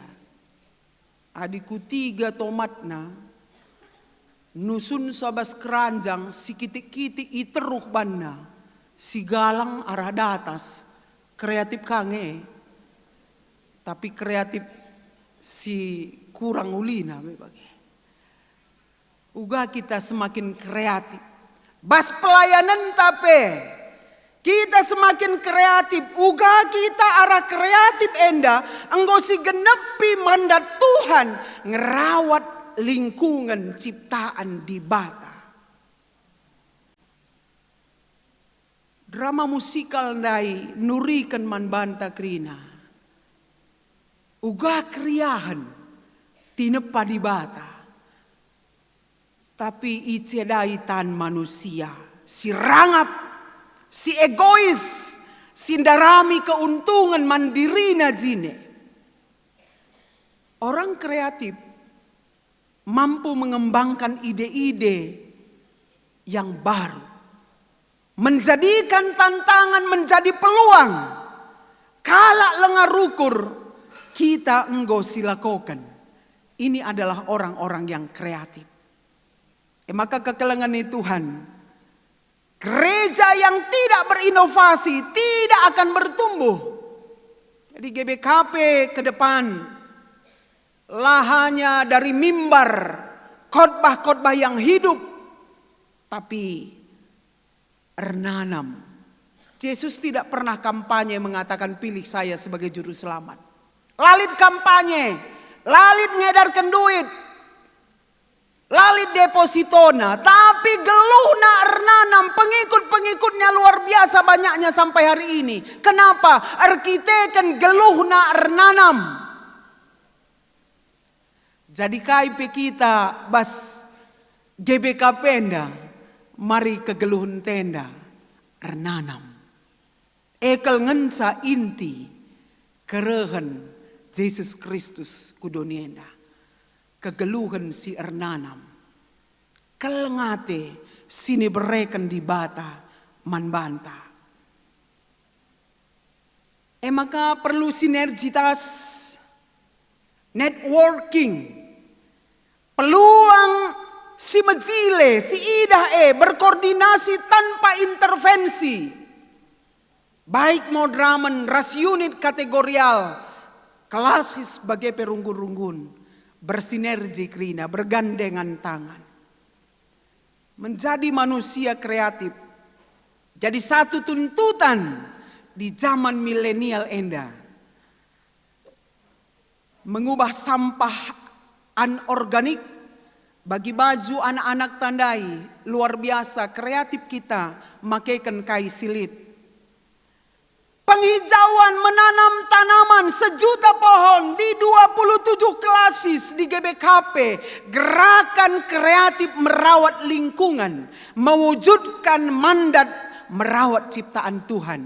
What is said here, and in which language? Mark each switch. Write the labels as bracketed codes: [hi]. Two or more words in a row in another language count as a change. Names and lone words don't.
[btx] Adiku 3 tomatna nusun sabas keranjang si kitik-kitik iteruh banna si galang arah datas kreatif kange tapi kreatif si kurang ulina bebagi. Uga kita [id] semakin kreatif. [btx] Bas pelayanan tapi kita [id] semakin kreatif. [btx] Uga kita arah kreatif enda enggo si genepi mandat Tuhan ngerawat lingkungan ciptaan di Bata. [id] Drama musikal [btx] dai nurikan manbanta krina. Uga kriahan tinepa di Bata. Tapi icedai tan manusia. Si rangap, si egois, si darami keuntungan mandirina jine. [id] Orang kreatif mampu mengembangkan ide-ide yang baru. Menjadikan tantangan menjadi peluang. [btx] Kala lengar ukur, kita enggo silakokan. [id] Ini adalah orang-orang yang kreatif. [btx] Maka kekelengan Tuhan, [id] gereja yang tidak berinovasi tidak akan bertumbuh. Jadi GBKP ke depan lah hanya dari mimbar khotbah-khotbah yang hidup, tapi ernanam. Yesus tidak pernah kampanye mengatakan pilih saya sebagai juru selamat. [btx] Lalit kampanye, lalit ngedarkan duit, lalit depositona, tapi geluhna ernanam, [id] pengikut-pengikutnya luar biasa banyaknya sampai hari ini. Kenapa? [btx] Arkiteken geluhna ernanam. Jadi KIP kita bas GBK Penda, mari kegeluhun tenda ernanam. Ekel ngenca inti kerehen Yesus Kristus kudonienda. Kegeluhan si ernanam. Kelengate sini bereken di Bata manbanta. [id] Maka perlu sinergitas, networking, peluang [btx] si mejile, [id] si idah berkoordinasi tanpa intervensi. Baik modramen, ras unit kategorial, klasis sebagai perunggun-runggun. Bersinergi krina, bergandengan tangan. Menjadi manusia kreatif. Jadi satu tuntutan di zaman milenial enda. Mengubah sampah anorganik bagi baju anak-anak tandai. [btx] Luar biasa kreatif kita makaikan kai silit. [id] Penghijauan menanam tanaman 1 juta pohon di 27 klasis di GBKP. Gerakan kreatif merawat lingkungan. Mewujudkan mandat merawat ciptaan Tuhan.